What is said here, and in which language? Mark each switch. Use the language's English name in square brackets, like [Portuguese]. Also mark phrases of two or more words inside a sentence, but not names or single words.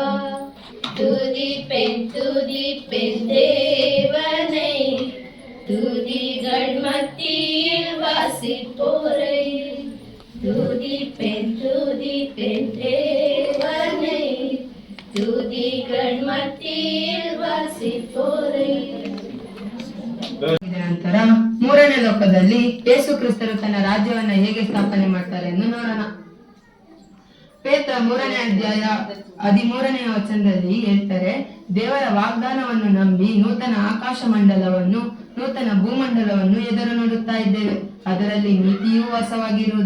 [Tamil] துதிப்பெண் தேவனை, துதிகள் மத்தியில் வாசிப்போரை துதிப்பெண் தேவனை, துதிகள் மத்தியில் வாசிப்போரை. [Kannada] ಇದರ ನಂತರ 3ನೇ ಲೋಕದಲ್ಲಿ ಯೇಸು ಕ್ರಿಸ್ತರು ತನ್ನ ರಾಜ್ಯವನ್ನ ಹೇಗೆ ಸ್ಥಾಪನೆ ಮಾಡ್ತಾರೆ ಎಂದು ನೋಡೋಣ. ಪೇತ್ರ 3ನೇ ಅಧ್ಯಾಯ 13ನೇ ವಚನದಲ್ಲಿ ಹೇಳ್ತಾರೆ, ದೇವರ ವಾಗ್ದಾನವನ್ನು ನಂಬಿ ನೂತನ ಆಕಾಶ ಮಂಡಲವನ್ನು ನೂತನ ಭೂಮಂಡಲವನ್ನು ಎದುರು ನೋಡುತ್ತಾ ಇದ್ದೇವೆ, ಅದರಲ್ಲಿ ನೀತಿಯೂ ವಾಸವಾಗಿರುವುದು.